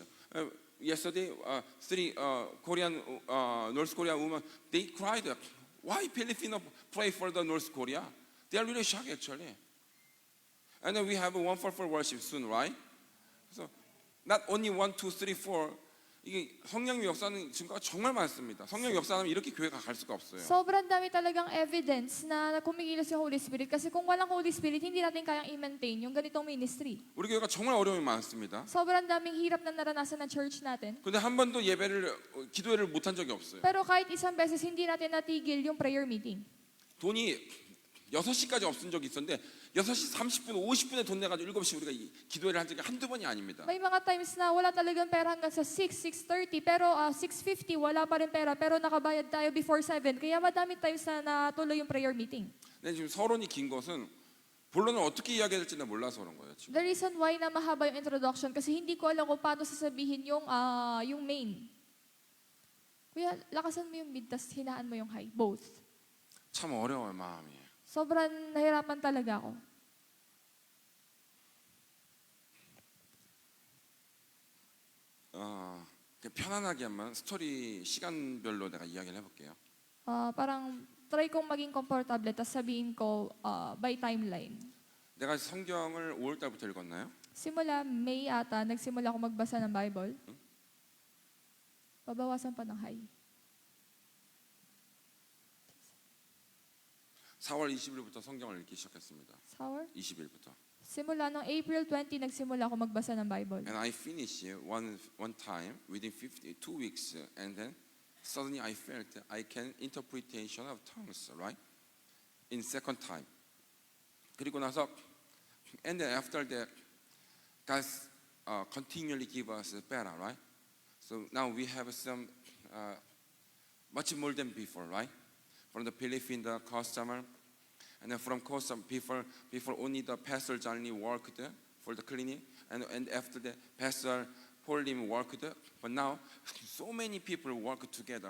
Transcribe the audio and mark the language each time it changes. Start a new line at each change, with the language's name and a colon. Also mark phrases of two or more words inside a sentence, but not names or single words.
English: Yesterday, three Korean, North Korean women, they cried, why Filipino pray for the North Korea? They are really shocked actually. And then we have a 144 worship soon, right? So not only 1, 2, 3, 4.
Korean: 이게 성령의 역사는 증거가 정말 많습니다. 성령 역사하면 이렇게 교회가 갈 수가 없어요.
Filipino: Sobrang dami talagang evidence na kumikilos yung
English: Holy Spirit.
Filipino: Kasi kung walang
English: Holy Spirit,
Filipino: hindi natin kayang i-maintain yung ganitong ministry.
Korean: 우리 교회가 정말 어려움이 많습니다.
Filipino: Sobrang daming hirap na naranasan ng church natin.
Korean: 근데 한 번도 기도회를 못한 적이 없어요.
Filipino: Pero kahit isang beses, hindi natin natigil yung
English: prayer meeting.
Korean: 돈이 6시까지 없은 적이 있었는데 6시 30분, 50분에 돈 내가지고 7시 우리가 기도회를 한 적이 한두 번이 아닙니다.
Filipino: May mga times na wala talagang pera hanggang sa 6, 6:30, pero 6:50 wala pa rin pera, pero nakabayad tayo before 7. Kaya madami times na natuloy yung
English: prayer meeting.
Korean: 근데 지금 서론이 긴 것은 본론을 어떻게 이야기해야 될지 몰라서 그런 거예요. 지금.
English: The reason why
Filipino: na mahaba yung introduction kasi hindi ko alam kung paano sasabihin yung main. Kuya, lakasan mo yung mid, tas hinaan mo yung high.
English: Both.
Korean: 참 어려워요, 마음이.
Filipino: Sobrang nahirapan talaga ako.
Korean: 편안하게 한번 스토리 시간별로 내가 이야기를 해볼게요.
Filipino: Parang try kong maging komportable, tas sabihin ko by timeline.
Korean: 내가 성경을 5월 달부터 읽었나요?
Filipino: Simula May ata, nagsimula ako magbasa ng Bible. Pabawasan pa ng high.
Korean: 4월 20일부터 성경을 읽기 시작했습니다.
English: Sour?
Korean: 20일부터.
Filipino: Simula nung April 20, nagsimula ako magbasa ng Bible.
English: And I finished one time within 2 weeks, and then suddenly I felt I can interpretation of tongues, right? In second time.
Korean: 그리고 나서
English: and then after that, God continually give us better, right? So now we have some much more than before, right? From the belief in the customer, and then from customer, before only the pastor Johnny worked for the clinic, and after the pastor Pauline worked, but now so many people work together.